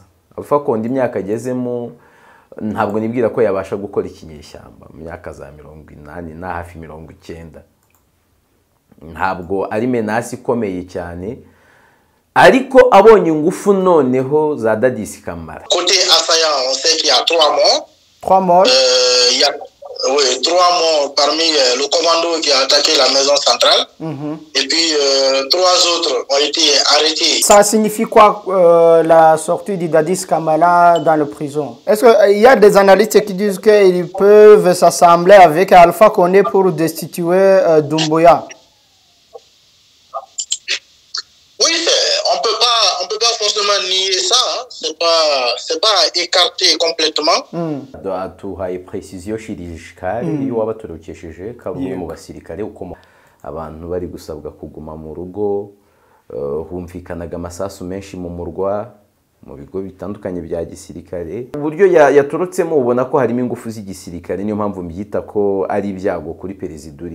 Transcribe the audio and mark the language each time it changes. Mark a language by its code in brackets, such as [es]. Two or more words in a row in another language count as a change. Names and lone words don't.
[rw] Alpha Konde imyaka agezemo ntabwo nibwira ko yabasha gukora ikinyeshyamba mu myaka za 80 na hafi 90. Ntabwo ari menace ikomeye cyane ariko abonye ingufu noneho za Dadis Kamara. [fr] Côté assaillant, on sait qu'il y a 3 morts. 3 morts. Il y a 3 morts parmi le commando qui a attaqué la maison centrale. Et puis 3 autres ont été arrêtés. Ça signifie quoi la sortie de Dadis Kamara dans la prison? Est-ce qu'il y a des analystes qui disent qu'ils peuvent s'assembler avec Alpha Condé pour destituer Doumbouya? Oui, on peut pas forcément nier ça, hein. C'est pas écarté complètement. [rw] Atuhaye precision shirishikari iyo wabatorokesheje kabumwe mu basirikare uko abantu bari gusabwa kuguma mu rugo, humvikanaga amasasu menshi mu murwa mu bigo bitandukanye bya gisirikare. Uburyo yatorotsemo ubona ko harimo ingufu z'igisirikare, niyo mpamvu mbyita ko ari ibyago kuri perezida uriho.